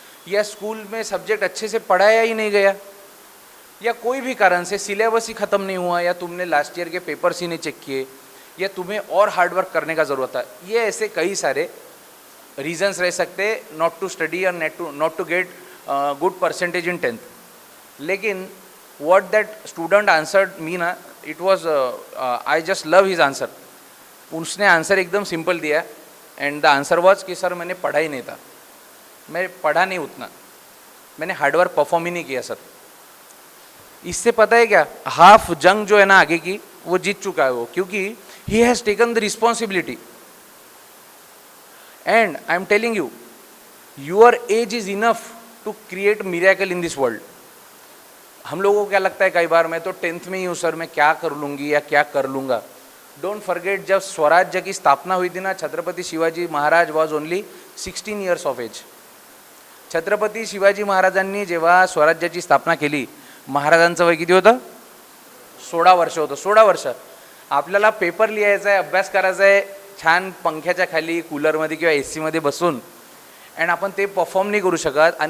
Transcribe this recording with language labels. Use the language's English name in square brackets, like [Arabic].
[Hindi] या स्कूल में सब्जेक्ट अच्छे से पढ़ाया ही नहीं गया, या कोई भी कारण से सिलेबस ही ख़त्म नहीं हुआ, या तुमने लास्ट ईयर के पेपर्स ही नहीं चेक किए, या तुम्हें और हार्डवर्क करने का ज़रूरत था, ये ऐसे कई सारे रीजंस रह सकते [English] Not to study और not to get good percentage in 10th. लेकिन what that student answered me ना, it was I just love his answer. [Hindi] उसने आंसर एकदम सिंपल दिया [English] and the answer was [Hindi] कि सर मैंने पढ़ा ही नहीं था, मैं पढ़ा नहीं उतना, मैंने हार्डवर्क परफॉर्म ही नहीं किया सर. इससे पता है क्या, हाफ जंग जो है ना आगे की वो जीत चुका है वो, क्योंकि [English] He has taken the responsibility. And I am telling you, your age is enough to create miracle in this world. [Hindi] हम लोगों को क्या लगता है कई बार, मैं तो 10th में ही हूँ सर, मैं क्या कर लूँगी या क्या कर लूँगा. [English] don't forget, [Hindi] जब स्वराज्य की स्थापना हुई थी ना, Chhatrapati Shivaji Maharaj [English] Was only 16 years of age. [Marathi] Chhatrapati Shivaji महाराजांनी जेव्हा स्वराज्याची स्थापना केली, महाराजांचं वय किती होतं? 16 वर्ष होतं. 16 वर्ष आपल्याला पेपर लिहायचा आहे, अभ्यास करायचा आहे, छान पंख्याच्या खाली कूलरमध्ये किंवा AC मध्ये बसून, अँड आपण ते परफॉर्म नाही करू शकत.